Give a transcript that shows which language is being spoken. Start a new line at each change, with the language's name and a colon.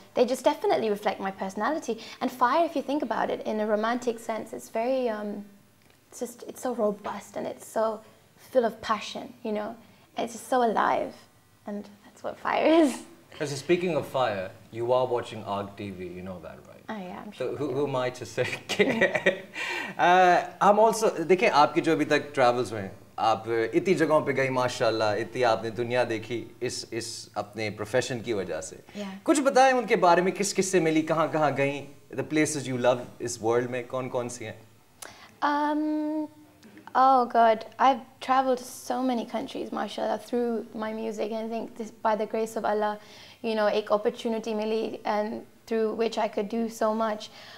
English: They just definitely reflect my personality. And fire, if you think about it, in a romantic sense, it's very, it's so robust and it's so full of passion, you know? It's just so alive. And that's what fire is. So speaking of fire, you are watching ARG TV, you know that, right? Oh yeah, I'm sure. So who am I to say?
Hindi: I'm also, देखिए आपके जो अभी तक travels हुए हैं, आप इतनी जगहों पे गई माशाल्लाह, इतनी आपने दुनिया देखी इस अपने प्रोफेशन की वजह से. कुछ बताएं उनके बारे में, किस किस से मिली, कहाँ गई,
English: the places you love
Hindi: इस world में कौन सी हैं?
English: Oh God, I've traveled to so many countries, mashallah, through my music, and I think this, by the grace of Allah, you know,
Hindi: एक opportunity milli,
English: and through which I could do so much.